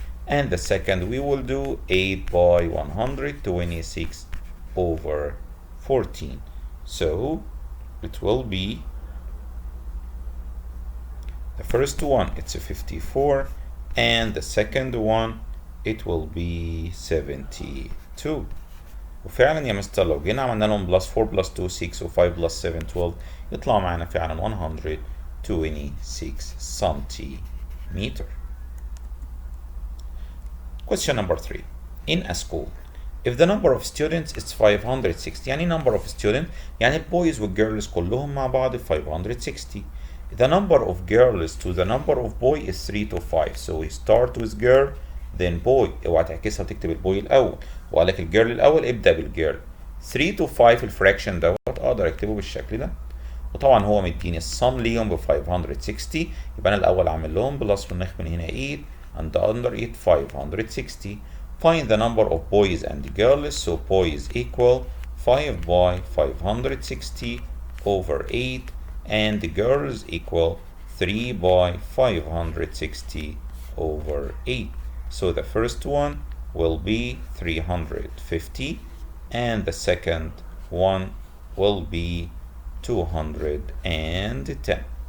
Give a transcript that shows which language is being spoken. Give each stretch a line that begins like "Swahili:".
English: And the second we will do 8 by 126 over 14. So it will be, the first one it's a 54 and the second one it will be 72.
Arabic: وفعلا يا مستر لو جينا عملنا لهم بلس 4 بلس 2 6 و5 بلس 7 12 يطلع معانا فعلا 126 سنتيمتر.
English: Question number 3. In a school, if the number of students is 560, يعني number of students يعني boys والgirls
Arabic: كلهم مع بعض
English: 560. The number of girls to the number of boy is 3 to 5. So we start with girl then boy.
Arabic: اوعى تعكسها وتكتب البوي الأول. وقال لك الجيرل الأول ابدأ بالجيرل. 3 to 5 الفراكشن دوت أقدر أكتبه بالشكل ده. وطبعا هو مديني الصم ليهم ب 560 يبقى أنا الأول أعمل لهم بلس وناخد من هنا
English: 8 and under it 560. Find the number of boys and girls. So boys equal 5 by 560 over 8 and the girls equal 3 by 560 over 8. So the first one will be 350 and the second one will be 210.